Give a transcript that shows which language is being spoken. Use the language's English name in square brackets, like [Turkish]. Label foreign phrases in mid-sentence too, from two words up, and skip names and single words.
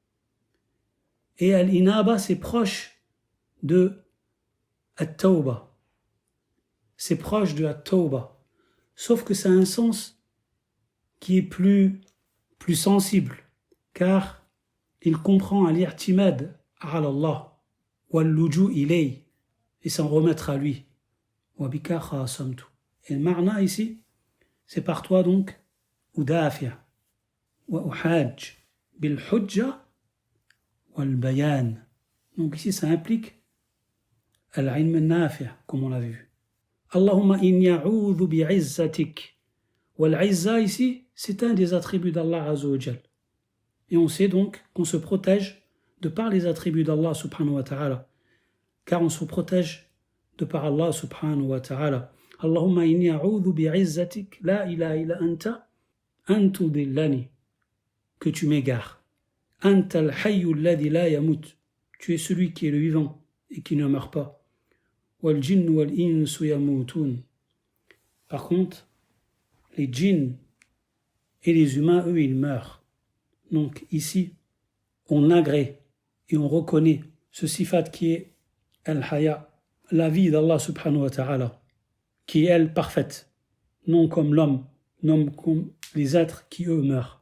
[French] Et al-inaba, c'est proche de at-tawba. C'est proche de at-tawba. Sauf que ça a un sens qui est plus sensible, car il comprend [Arabic] الاعتماد على الله واللجوء إليه, [French] et s'en remettre à lui. [Arabic] وبك خاصمت. [French] Et le marna ici, c'est par toi donc [Arabic] أدافع وأحاج بالحجة والبيان. [French] Donc ici ça implique [Arabic] العلم النافع', [French] comme on l'a vu. [Arabic] اللهم إني أعوذ بعزتك. والعزة [French] ici, c'est un des attributs d' [Arabic] الله عز وجل. [French] Et on sait donc qu'on se protège de par les attributs d' [Arabic] الله سبحانه وتعالى, [French] car on se protège de par [Arabic] الله سبحانه وتعالى. اللهم إني أعوذ بعزتك لا إله إلا أنت أن تضلني, [French] que tu m'égares. [Arabic] أنت الحي الذي لا يموت, [French] tu es celui qui est le vivant et qui ne meurt pas. [Arabic] والجن والإنس يموتون. [French] Par contre, les djinns et les humains, eux, ils meurent. Donc ici, on agrée et on reconnaît ce sifat qui est al-haya, la vie d' [Arabic] الله سبحانه وتعالى, [French] qui est elle parfaite, non comme l'homme, non comme les êtres qui eux meurent.